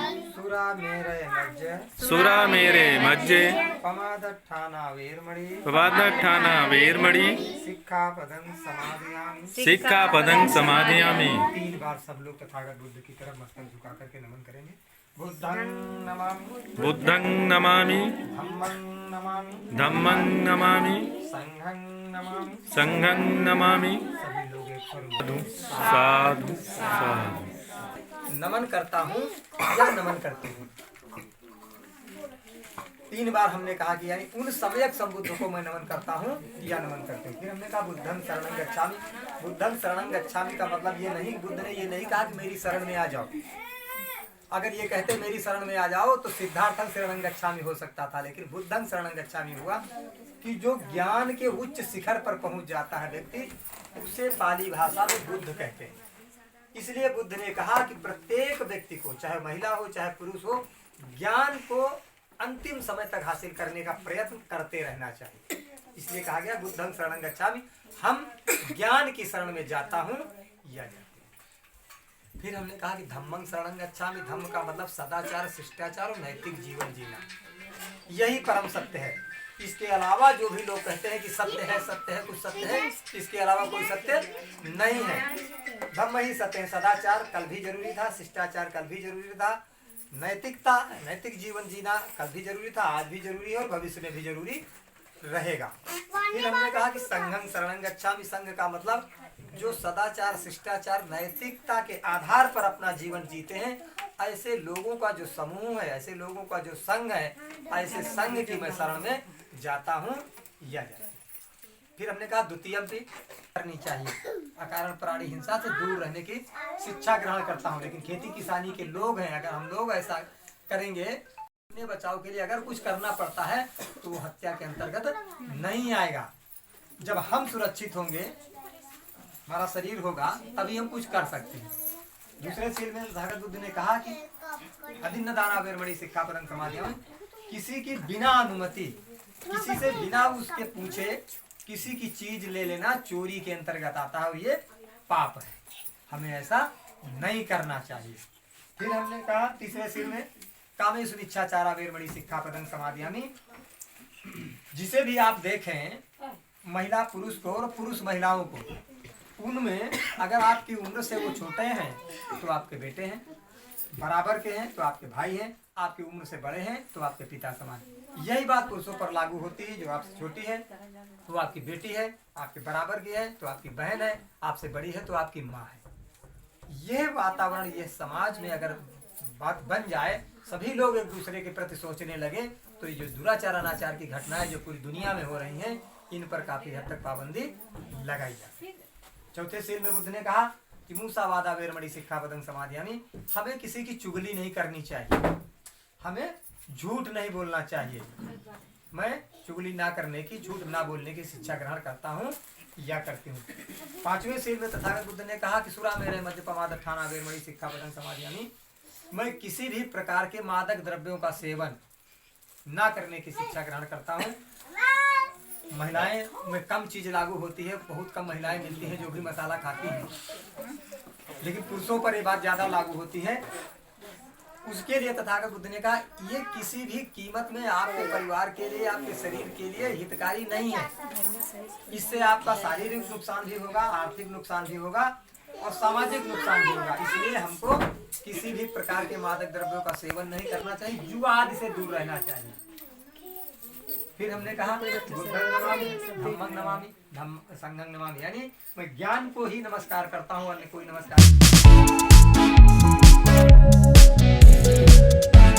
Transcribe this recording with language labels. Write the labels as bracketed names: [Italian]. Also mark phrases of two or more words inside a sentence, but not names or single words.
[Pali] सुरामेरे मज्जे पमादट्ठाना वेरमणि सिक्खापदं समादयामि [Hindi] 3 बार सब लोग तथागत बुद्ध की तरफ मस्तक झुका करके नमन करेंगे। बुद्धं [Pali] नमामि धम्मं नमामि संघं नमामि। [Hindi] सभी लोग एक स्वर में साधु नमन करता हूँ या नमन करती हूँ। 3 बार हमने कहा कि यानी उन सम्यक संबुद्ध को मैं नमन करता हूँ या नमन करती हूँ। फिर हमने कहा [Pali] बुद्धं शरणं गच्छामि। बुद्धं शरणं गच्छामि [Hindi] का मतलब ये नहीं, बुद्ध ने ये नहीं कहा कि मेरी शरण में आ जाओ। अगर ये कहते मेरी शरण में आ जाओ तो [Pali] सिद्धार्थं शरणं गच्छामि [Hindi] हो सकता था, लेकिन [Pali] बुद्धं शरणं गच्छामि [Hindi] हुआ कि जो ज्ञान के उच्च शिखर पर पहुंच जाता है व्यक्ति, उसे पाली भाषा में बुद्ध कहते हैं। इसलिए बुद्ध ने कहा कि प्रत्येक व्यक्ति को, चाहे महिला हो चाहे पुरुष हो, ज्ञान को अंतिम समय तक हासिल करने का प्रयत्न करते रहना चाहिए। इसलिए कहा गया [Pali] बुद्धं शरणं गच्छामि, [Hindi] हम ज्ञान की शरण में जाता हूँ या जाते हैं। फिर हमने कहा कि [Pali] धम्मं शरणं गच्छामि। [Hindi] धम्म का मतलब सदाचार, शिष्टाचार और नैतिक जीवन जीना, यही परम सत्य है। इसके अलावा जो भी लोग कहते हैं कि सत्य है कुछ सत्य है, इसके अलावा कोई सत्य नहीं है। धम्म ही सत्य है। सदाचार कल भी जरूरी था, शिष्टाचार कल भी जरूरी था, नैतिक जीवन जीना कल भी जरूरी था, आज भी जरूरी है और भविष्य में भी जरूरी रहेगा। फिर हमने कहा कि [Pali] संघं शरणं गच्छामि। [Hindi] संघ का मतलब जो सदाचार, शिष्टाचार, नैतिकता के आधार पर अपना जीवन जीते हैं, ऐसे लोगों का जो समूह है, ऐसे लोगों का जो संघ है, ऐसे संघ की मैं शरण में जाता हूँ या जाती हूँ। फिर हमने कहा द्वितीयम भी करनी चाहिए। अकारण प्राणी हिंसा से दूर रहने की शिक्षा ग्रहण करता हूँ। लेकिन खेती किसानी के लोग हैं, अगर हम लोग ऐसा करेंगे, अपने बचाव के लिए अगर कुछ करना पड़ता है तो वो हत्या के अंतर्गत नहीं आएगा। जब हम सुरक्षित होंगे, हमारा शरीर होगा, तभी हम कुछ कर सकते हैं। दूसरे सील में तथागत बुद्ध ने कहा कि [Pali] अदिन्नदाना वेरमणि सिक्खापदं समादयामि। [Hindi] किसी की बिना अनुमति, किसी से बिना उसके पूछे किसी की चीज ले लेना चोरी के अंतर्गत आता है, ये पाप है। हमें ऐसा नहीं करना चाहिए। फिर हमने कहा तीसरे सिर में [Pali] कामेषु मिच्छाचारा वेरमणि सिक्खापदं समादयामि। [Hindi] जिसे भी आप देखें, महिला पुरुष को और पुरुष महिलाओं को, उनमें अगर आपकी उम्र से वो छोटे हैं तो आपके बेटे हैं, बराबर के हैं तो आपके भाई हैं, आपकी उम्र से बड़े हैं तो आपके पिता समान। यही बात पुरुषों पर लागू होती है। जो आपसे छोटी है तो आपकी बेटी है, आपके बराबर की है तो आपकी बहन है, आपसे बड़ी है तो आपकी माँ है। यह वातावरण, यह समाज में अगर बात बन जाए, सभी लोग एक दूसरे के प्रति सोचने लगे, तो ये जो दुराचार अनाचार की घटनाएं जो पूरी दुनिया में हो रही हैं, इन पर काफी हद तक पाबंदी लगाई जाए। चौथे सील में बुद्ध ने कहा कि [Pali] मूसावादा वेरमणि सिक्खापदं समादयामि। [Hindi] हमें किसी की चुगली नहीं करनी चाहिए, हमें झूठ नहीं बोलना चाहिए। मैं चुगली ना करने की, झूठ ना बोलने की शिक्षा ग्रहण करता हूँ या करती हूँ। 5वें सील में तथागत बुद्ध ने कहा कि [Pali] सुरामेरय मद्यपमादट्ठाना वेरमणि सिक्खापदं समादयामि। [Hindi] मैं किसी भी प्रकार के मादक द्रव्यों का सेवन ना करने की शिक्षा ग्रहण करता हूँ। महिलाएं में कम चीज लागू होती है, बहुत कम महिलाएं मिलती हैं जो भी मसाला खाती हैं, लेकिन पुरुषों पर ये बात ज्यादा लागू होती है। उसके लिए तथागत बुद्ध ने कहा ये किसी भी कीमत में आपके परिवार के लिए, आपके शरीर के लिए हितकारी नहीं है। इससे आपका शारीरिक नुकसान भी होगा, आर्थिक नुकसान भी होगा और सामाजिक नुकसान भी होगा। इसलिए हमको किसी भी प्रकार के मादक द्रव्यों का सेवन नहीं करना चाहिए, जुआ आदि से दूर रहना चाहिए। फिर हमने कहा [Pali] बुद्धं नमामि, धम्मं नमामि, संघं नमामि, [Hindi] यानी मैं ज्ञान को ही नमस्कार करता हूँ, अन्य कोई नमस्कार